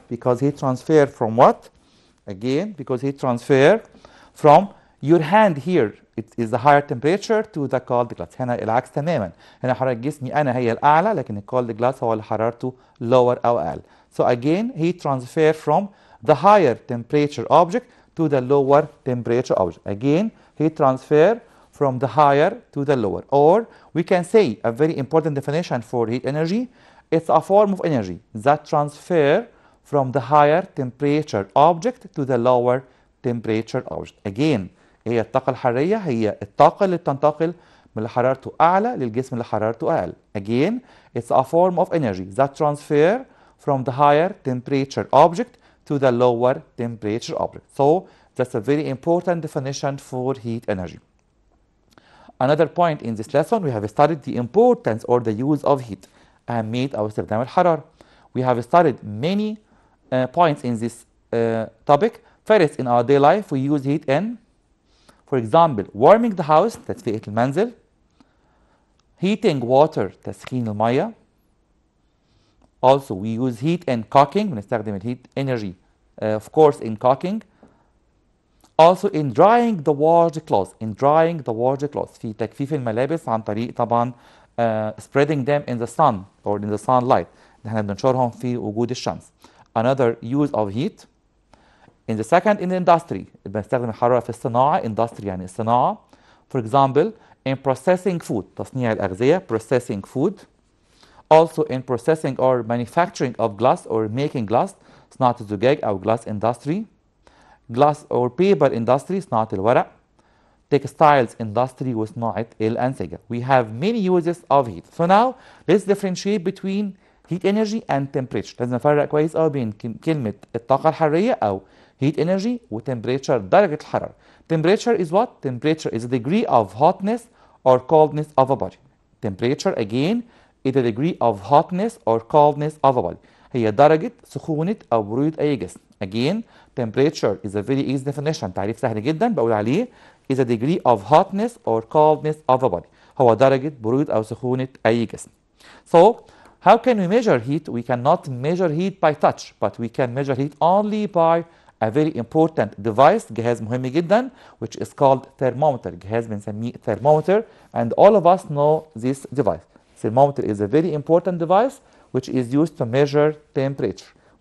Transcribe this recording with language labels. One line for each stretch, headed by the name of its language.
English: Because heat transfer from what? Again, because heat transfer from your hand here. It is the higher temperature to the cold glass.
Arabic: هنا العكس تماما. هنا حرارة جسمي أنا هي الأعلى, لكن الكولد glass هو اللي حرارته lower أو أقل.
English: So again, heat transfer from the higher temperature object to the lower temperature object. Again, heat transfer from the higher to the lower. Or we can say a very important definition for heat energy. It's a form of energy that transfer from the higher temperature object to the lower temperature object.
Arabic: Again, هي الطاقة الحرارية هي الطاقة اللي بتنتقل من اللي حرارته أعلى للجسم اللي حرارته أقل.
English: Again, it's a form of energy that transfer from the higher temperature object to the lower temperature object. So that's a very important definition for heat energy. Another point in this lesson, we have studied the importance or the use of heat.
Arabic: أهمية أو استخدام الحرارة.
English: We have studied many points in this topic. First, in our daily life, we use heat in, for example, warming the house,
Arabic: تدفئة المنزل.
English: Heating water,
Arabic: تسخين المية.
English: Also, we use heat in cooking,
Arabic: بنستخدم الهيت
English: energy, of course, in cooking. Also, in drying the washed clothes,
Arabic: في تجفيف الملابس عن طريق طبعا
English: spreading them in the sun or in the sunlight.
Arabic: احنا بننشرهم في وجود الشمس.
English: Another use of heat. In the second, in the industry,
Arabic: بنستخدم الحرارة في الصناعة. industry يعني الصناعة.
English: For example, in processing food,
Arabic: تصنيع الأغذية,
English: processing food. Also in processing or manufacturing of glass or making glass,
Arabic: صناعة الزجاج أو
English: glass industry. Glass or paper industry,
Arabic: صناعة الورق.
English: Textiles industry
Arabic: وصناعة الأنسجة.
English: We have many uses of heat. So now let's differentiate between heat energy and temperature.
Arabic: لازم نفرق كويس قوي بين كلمة الطاقة الحرارية أو heat energy و temperature, درجة الحرارة.
English: Temperature is what? Temperature is a degree of hotness or coldness of a body. Temperature again is the degree of hotness or coldness of a body.
Arabic: هي درجة سخونة أو برودة أي جسم.
English: Again, temperature is a very easy definition.
Arabic: تعريف سهل جدا بقول عليه
English: is a degree of hotness or coldness of a body.
Arabic: هو درجة برودة أو سخونة أي جسم.
English: So, how can we measure heat? We cannot measure heat by touch, but we can measure heat only by a very important device,
Arabic: جهاز مهم جدا,
English: which is called thermometer.
Arabic: جهاز بنسميه
English: thermometer, and all of us know this device. Thermometer is a very important device which is used to measure temperature.